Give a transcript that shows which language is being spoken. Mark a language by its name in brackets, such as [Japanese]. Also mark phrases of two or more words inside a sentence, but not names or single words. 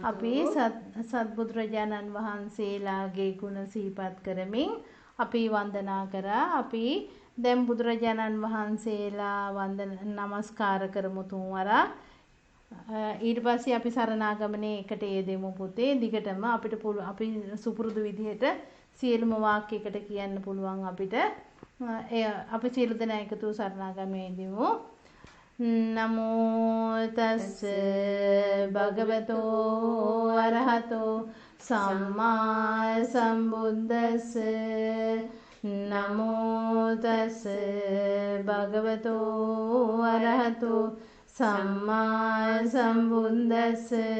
[Sinhala] අපි සත්බුදුරජාණන් වහන්සේලාගේ ගුණ සිහිපත් කරමින් අපි වන්දනා කරා අපි දැන් බුදුරජාණන් වහන්සේලා නමස්කාර කරමු තුන්වරක් ඊට පස්සේ අපි සරණාගමනේ එකට යෙදෙමු පුතේ දිගටම අපිට අපි සුපුරුදු විදිහට සියලුම වාක්‍යයකට කියන්න පුළුවන් අපිට අපි සියලු දෙනා එකතු සරණාගමේ යෙදෙමු [Pali] නමෝ තස්ස භගවතෝ අරහතෝ සම්මා සම්බුද්දස්ස නමෝ තස්ස භගවතෝ අරහතෝ සම්මා සම්බුද්දස්ස